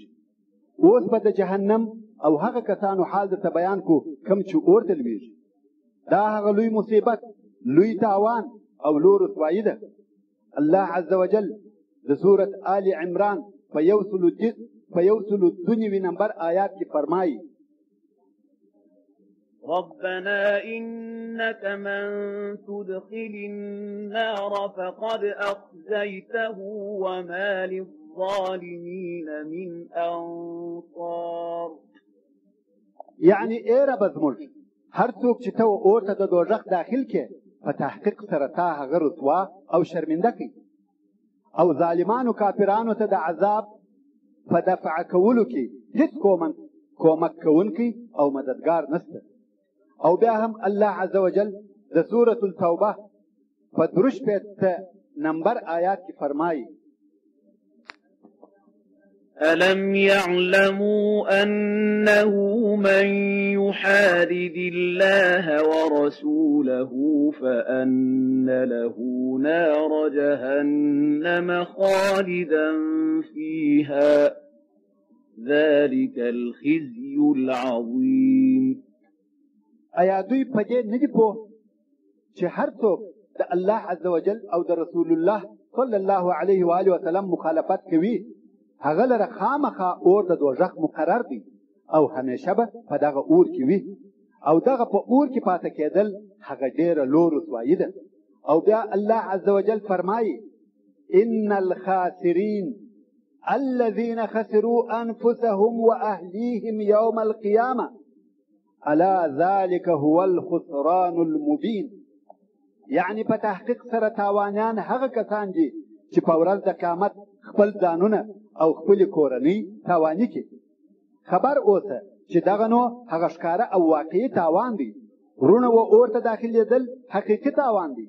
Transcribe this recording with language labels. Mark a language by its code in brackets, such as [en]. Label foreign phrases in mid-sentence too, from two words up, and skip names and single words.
[ps] اوس به د جهنم او هغه کسانو حال درته بیان کو کوم چې اور ته لویږي. دا هغه لوی مصیبت، لوی تاوان او لوی رسوایي ده. [ar] الله عز وجل [ps] د سورة آل عمران په 192 نمبر آیات کې فرمایي: [ar] ربنا إنك من تدخل النار فقد أخزيته وما للظالمين من أنصار. [ps] يعني اے رب زموږ، هر څوک چې ته اور ته د دوزخ داخل کې په تحقیق سره تا هغه رسوا او شرمنده کوي او ظالمانو کافرانو ته د عذاب په دفع کولو کې هیڅ کومک کوونکی او مددگار نشته. او بیا هم [ar] الله عز وجل [ps] د سورة التوبه په 3 نمبر آیات کې فرمایي: [ar] ألم يعلموا أنه من يحادد الله ورسوله فأن له نار جهنم خالدا فيها ذلك الخزي العظيم. [ps] ایا دوی په دې نه دي پوه چې هر څوک د [ar] الله عز وجل [ps] او د [ar] رسول الله صلی الله علیه و آله وسلم [ps] مخالفت کوي هغه لره خامخا اور د دوزخ مقرر دی او همیشه به په دغه اور کې وي او دغه په اور کې پاتې کېدل هغه ډېره لوی رسوایي ده. او بیا [ar] الله عز وجل [ps] فرمایي: [ar] ان الخاسرین الذين خسروا انفسهم واهليهم يوم القيامه الا ذلك هو الخسران المبين. [ps] یعنی په تحقیق سره تاوانیان هغه کسان دي چې په ورځ د قیامت خپل ځانونه او خپل کورنۍ تاواني کړي. خبر اوسه چې دغه نو هغه ښکاره او واقعي تاوان دی. ورونه و اور ته داخلېدل حقیقي تاوان دی.